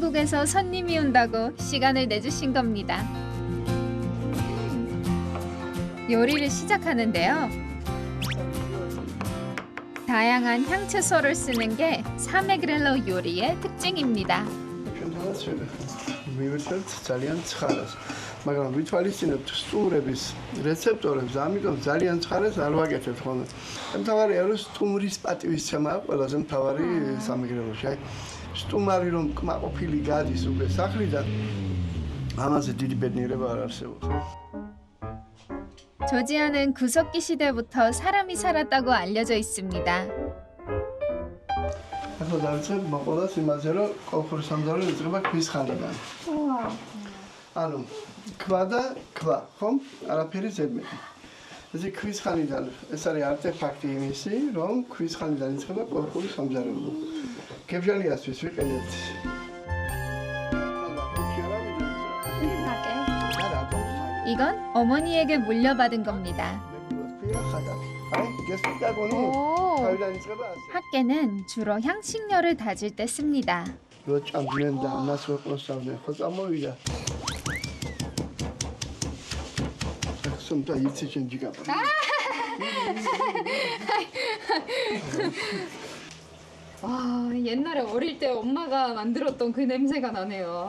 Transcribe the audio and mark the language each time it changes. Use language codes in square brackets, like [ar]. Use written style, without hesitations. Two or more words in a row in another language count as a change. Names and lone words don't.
[ko] 한국에서 손님이 온다고 시간을 내주신 겁니다. 요리를 시작하는데요. 다양한 향채소를 쓰는 게 사메그렐로 요리의 특징입니다. 괜찮았어요. [ka] მივირთებთ ძალიან ცხარას. მაგრამ ვითვალისწინებთ სტუმრების რეცეპტორებს, ამიტომ ძალიან ცხარას არ ვაკეთებთ ხოლმე. მთავარია რომ სტუმრის პატივისცემაა ყველაზე მთავარი სამეგრელოში. აი სტუმარი რომ კმაყოფილი გადის უკვე სახლიდან, ამაზე დიდი ბედნიერება არ არსებობს. [ko] 조지아는 구석기 시대부터 사람이 살았다고 알려져 있습니다. [ka] ახლა დავიწყებ მოყოლას იმაზე, რომ კოლხური სამზარეულო იწყება ქვის ხანიდან. ანუ ქვა და ქვა, ხომ? არაფერი ზედმეტი. ესე ქვის ხანიდან, ეს არის არტეფაქტი იმისი, რომ ქვის ხანიდან იწყება კოლხური სამზარეულო. გებჟალიასთვის ვიყენებთ. [ko] 이건 어머니에게 물려받은 겁니다. 핫개는 주로 향신료를 다질 때 씁니다. 와, 옛날에 어릴 때 엄마가 만들었던 그 냄새가 나네요.